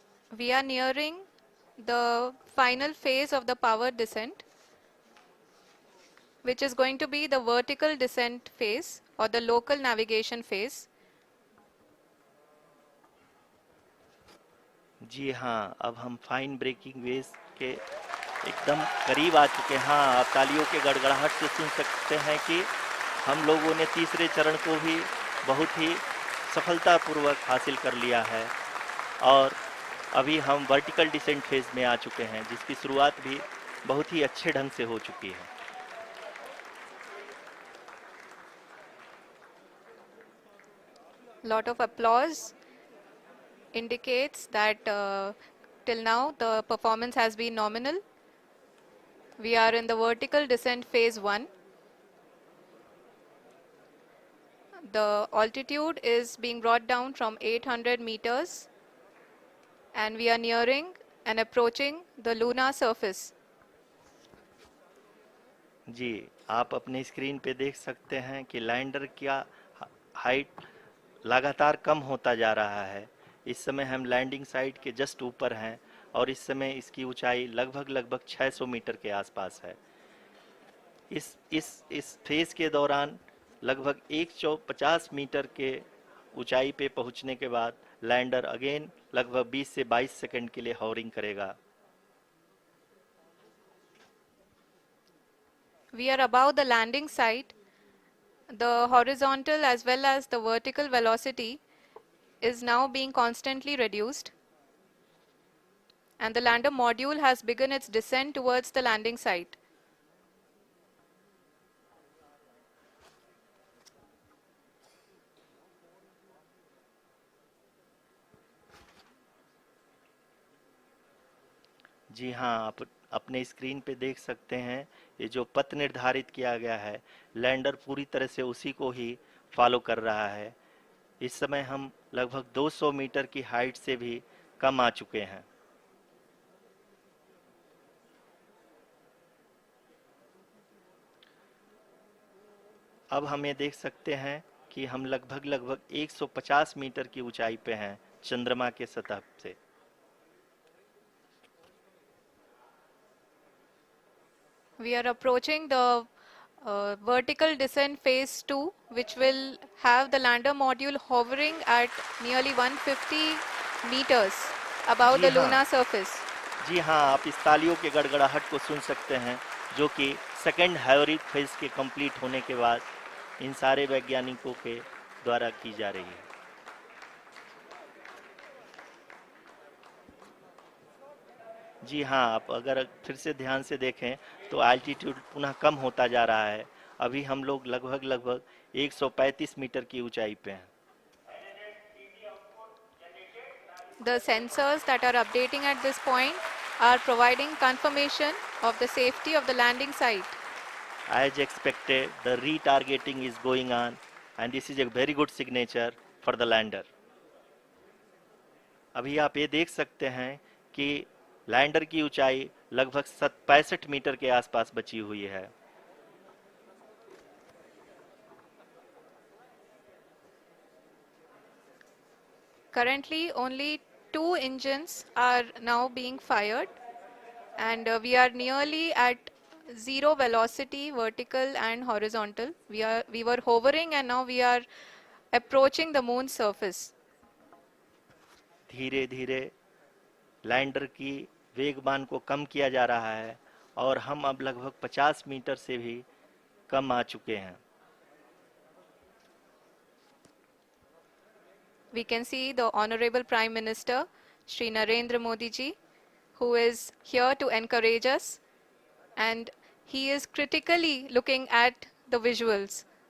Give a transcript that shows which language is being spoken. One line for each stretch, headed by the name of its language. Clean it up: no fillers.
English: We are nearing the final phase of the power descent, which is going to be the vertical descent phase or the local navigation phase.
Hindi: जी हाँ, अब हम fine breaking wave के एकदम करीब आ चुके हैं। हाँ, आप तालियों के गड़गड़ाहट से सुन सकते हैं कि हम लोगों ने तीसरे चरण को भी बहुत ही सफलतापूर्वक हासिल कर लिया है और अभी हम वर्टिकल डिसेंट फेज में आ चुके हैं, जिसकी शुरुआत भी बहुत ही अच्छे ढंग से हो चुकी है।
English: Lot of applause indicates that till now the performance has been nominal. We are in the vertical descent phase 1. The altitude is being brought down from 800 meters and we are nearing and approaching the lunar surface.
Hindi: जी, आप अपने screen पे देख सकते हैं कि lander का height लगातार कम होता जा रहा है। इस समय हम लैंडिंग साइट के जस्ट ऊपर हैं और इस समय इसकी ऊंचाई लगभग 600 मीटर के आसपास है। इस फेज के दौरान लगभग 150 मीटर के ऊंचाई पे पहुंचने के बाद लैंडर अगेन लगभग 20 से 22 सेकंड के लिए हॉवरिंग करेगा।
English: We are above the landing site. The horizontal as well as the vertical velocity is now being constantly reduced. And the lander module has begun its descent towards the landing site.
Hindi: जी हाँ, आप अपने screen पे देख सकते हैं ये जो पथ निर्धारित किया गया है, लैंडर पूरी तरह से उसी को ही फॉलो कर रहा है। इस समय हम लगभग 200 मीटर की हाइट से भी कम आ चुके हैं। अब हम ये देख सकते हैं कि हम लगभग 150 मीटर की ऊंचाई पे हैं चंद्रमा के सतह से।
English: We are approaching the vertical descent phase 2, which will have the lander module hovering at nearly 150 meters above
Hindi: ji
English: the
Hindi: हाँ,
English: lunar surface.
Hindi: जी हाँ, आप इस तालियों के गड़गड़ाहट को सुन सकते हैं जो कि सेकेंड हाइब्रिड फेज के कंप्लीट होने के बाद इन सारे वैज्ञानिकों के द्वारा की जा रही है। जी हाँ, आप अगर फिर से ध्यान से देखें तो एल्टीट्यूड पुनः कम होता जा रहा है। अभी हम लोग लगभग 135 मीटर की ऊंचाई पे हैं।
English: The sensors that are updating at this point are providing confirmation of the safety of the landing site. As expected, the retargeting is going on and this is a very good signature for the lander.
Hindi: अभी आप ये देख सकते हैं कि lander की ऊंचाई लगभग 65 मीटर के आसपास बची हुई है।
English: Currently, only 2 engines are now being fired, and we are nearly at zero velocity, vertical and horizontal. We were hovering, and now we are approaching the moon's surface.
Hindi: धीरे धीरे लैंडर की वेगमान को कम किया जा रहा है और हम अब लगभग 50 मीटर से भी कम आ चुके हैं।
English: We can see the Honorable Prime Minister, Shri Narendra Modi ji, who is here to encourage us, and he is critically looking at the visuals.